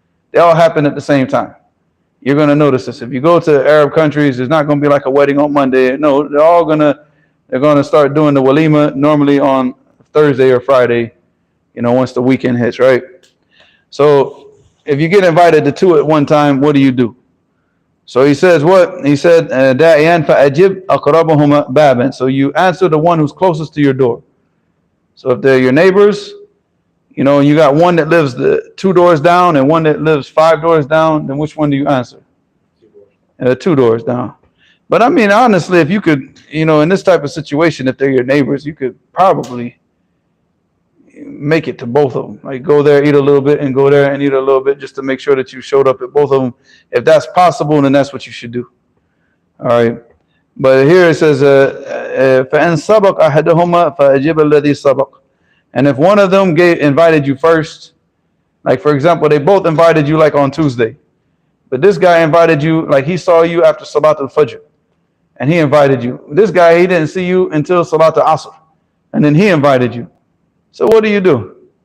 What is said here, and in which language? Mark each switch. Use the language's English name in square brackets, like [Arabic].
[English] They all happen at the same time. You're going to notice this. If you go to Arab countries, it's not going to be like a wedding on Monday. No, they're going to start doing the walima normally on Thursday or Friday, once the weekend hits, right? So if you get invited to two at one time, what do you do? So he says what? He said, [Arabic] دَاعِيًا فَأَجِبْ أَقْرَبَهُمَا بَابًا. [English] So you answer the one who's closest to your door. So if they're your neighbors, and you got one that lives the 2 doors down and one that lives 5 doors down, then which one do you answer? 2 doors down. But I mean, honestly, if you could, in this type of situation, if they're your neighbors, you could probably make it to both of them. Like go there, eat a little bit, and go there and eat a little bit, just to make sure that you showed up at both of them. If that's possible, then that's what you should do. All right. But here it says, [Arabic] فَإِنْ سَبَقْ أَحَدُهُمَا فَأَجِبَ الَّذِي سَبَقْ. [English] And if one of them invited you first, like for example, they both invited you like on Tuesday, but this guy invited you, like he saw you after Salat al-Fajr, and he invited you. This guy, he didn't see you until Salat al-Asr, and then he invited you. So what do?